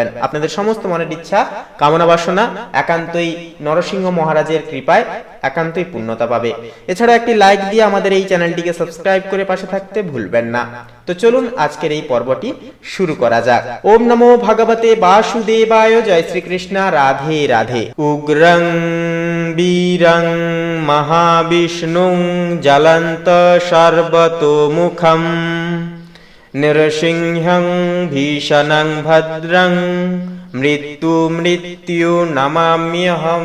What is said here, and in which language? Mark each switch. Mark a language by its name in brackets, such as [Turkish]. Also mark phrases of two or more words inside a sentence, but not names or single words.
[Bangla] আপনাদের সমস্ত মনের ইচ্ছা, কামনা বাসনা একান্তই নরসিংহ মহারাজের কৃপায় একান্তই পূর্ণতা পাবে। এছাড়া একটি লাইক দিয়ে আমাদের এই চ্যানেলটিকে সাবস্ক্রাইব করে পাশে থাকতে ভুলবেন না। তো চলুন আজকের এই পর্বটি শুরু করা যাক। [Sanskrit] ওম নমো ভগবতে বাসুদেবায়, জয় শ্রীকৃষ্ণ, রাধে রাধে। উগ্রং বীরং মহাবিষ্ণুং জ্বলন্ত সর্বতোমুখম নরসিংহং ভীষণং ভদ্রং মৃত্যু নমাম্যহম।